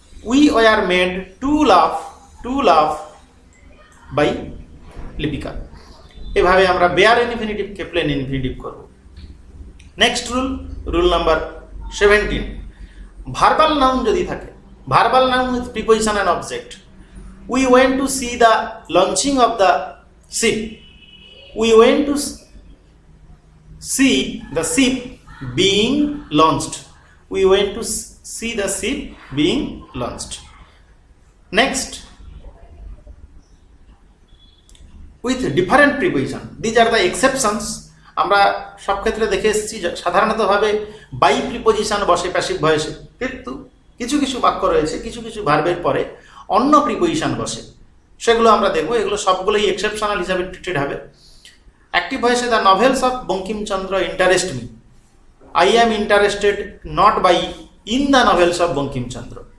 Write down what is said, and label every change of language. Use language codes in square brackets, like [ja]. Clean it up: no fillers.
[en] We were made to laugh by Lipika. [bn] এভাবে আমরা বেয়ার ইনফিনিটিভকে প্লেন ইনফিনিটিভ করব। Next rule number 17, verbal noun যদি থাকে, verbal noun with preposition and object. [en] We went to see the launching of the ship, we went to see the ship being launched, we went to see the ship being launched. Next, with different preposition, these are the exceptions. [bn] আমরা সব ক্ষেত্রে দেখে এসেছি সাধারণতভাবে by preposition বসে passive ভয়েসে, কিন্তু কিছু কিছু বাক্য রয়েছে, কিছু কিছু ভার্বের পরে অন্য প্রিপোজিশন বসে, সেগুলো আমরা দেখবো। এগুলো সবগুলোই এক্সেপশনাল হিসাবে ট্রিটেড হবে। Active ভয়েসে [en] the novels of Bankimchandra [bn] interest me, I am interested not by in the novels of Bankimchandra.